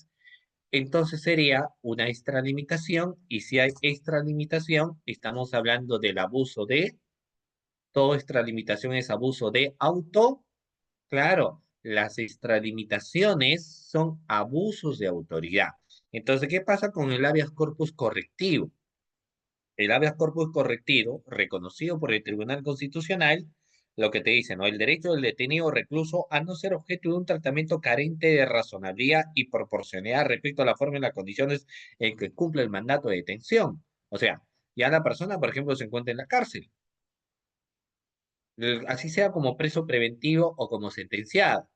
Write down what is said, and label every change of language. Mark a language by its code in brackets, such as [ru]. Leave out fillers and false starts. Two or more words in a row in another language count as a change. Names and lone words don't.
[es] Entonces sería una extralimitación y si hay extralimitación, estamos hablando del abuso de toda extralimitación es abuso de auto. Claro, las extralimitaciones son abusos de autoridad. Entonces, ¿qué pasa con el habeas corpus correctivo? El habeas corpus correctivo, reconocido por el Tribunal Constitucional, lo que te dice, ¿no? El derecho del detenido recluso a no ser objeto de un tratamiento carente de razonabilidad y proporcionalidad respecto a la forma y las condiciones en que cumple el mandato de detención. O sea, ya la persona, por ejemplo, se encuentra en la cárcel, así sea como preso preventivo o como sentenciado.